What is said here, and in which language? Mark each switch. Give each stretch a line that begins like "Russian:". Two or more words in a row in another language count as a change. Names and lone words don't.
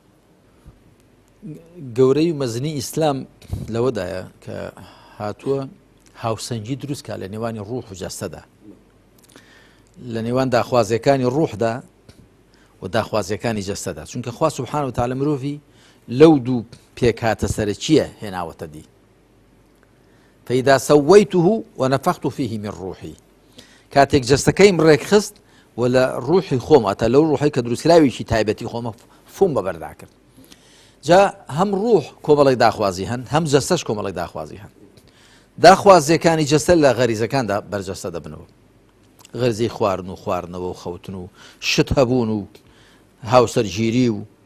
Central Kurdish: گەورەی و مەزنی ئیسلام لەوەدایە کە هاتووە هاوسەنگی دروستکە لە نێوانی ڕوح و جەستەدا لە نێوان داخوازیەکانی ڕوحدا و داخوازیەکانی جەستەدا چونکە خوا
Arabic: سوبحانەهو وتەعالە
Central Kurdish: مرۆڤی لەو دوو پێکهاتە سەرچیە هێناوەتە دی
Arabic: فإذا سويته ونفخت فيه من
Central Kurdish: روحي کاتێک جەستەکەیم ڕێک خست و لە ڕوحی خۆم ئەتە لەو ڕوحی کە دروستکراویشی تایبەتی خۆمە فۆم بەبەردا کرد جا هەم ڕوح کۆمەڵێک داخوازی هەن هەم جەستەش کۆمەڵێک داخوازی هەن داخوازیەکانی جەستە لە غەریزەکاندا بەرجەستە دەبنەوە غەرزەی خواردن و خواردنەوە و خەوتن و شت هەبوون و هاوسەرگیری و